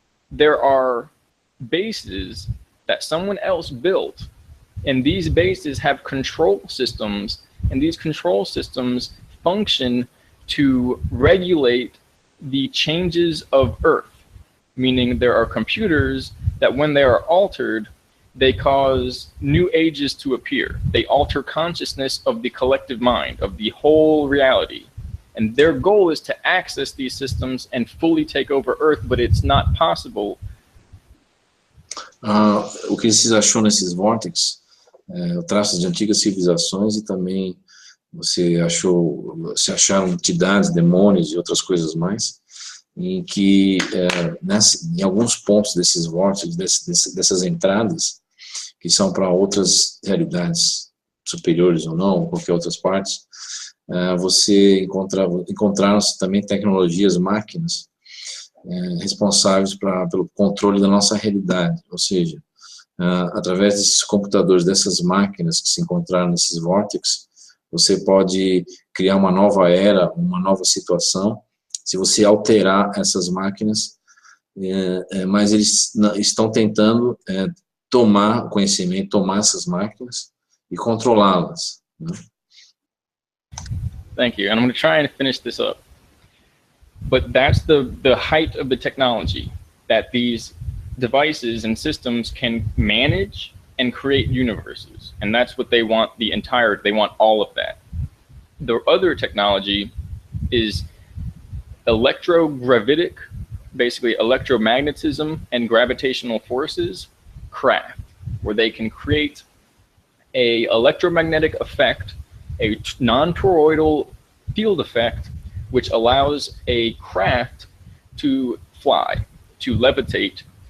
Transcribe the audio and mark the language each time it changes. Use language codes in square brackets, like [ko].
[en] There are bases that someone else built, and these bases have control systems, and these control systems function to regulate the changes of Earth, meaning there are computers that when they are altered, they cause new ages to appear. They alter consciousness of the collective mind, of the whole reality. And their goal is to access these systems and fully take over Earth, but it's not possible. [pt] O que se achou nesses vórtices, traços de antigas civilizações, e também se acharam entidades, demônios e outras coisas mais. em que em alguns pontos desses vórtices, dessas entradas, que são para outras realidades superiores ou não, ou qualquer outras partes, você encontraram-se também tecnologias, máquinas, responsáveis pelo controle da nossa realidade, ou seja, através desses computadores, dessas máquinas que se encontraram nesses vórtices, você pode criar uma nova era, uma nova situação, se você alterar essas máquinas, mas eles estão tentando tomar o conhecimento, tomar essas máquinas e controlá-las. Né? [en] Thank you. And I'm going to try and finish this up. But that's the height of the technology, that these devices and systems can manage and create universes. And that's what they want, they want all of that. The other technology is electrogravitic, basically electromagnetism and gravitational forces craft, where they can create a electromagnetic effect, a non-toroidal field effect, which allows a craft to fly, to levitate,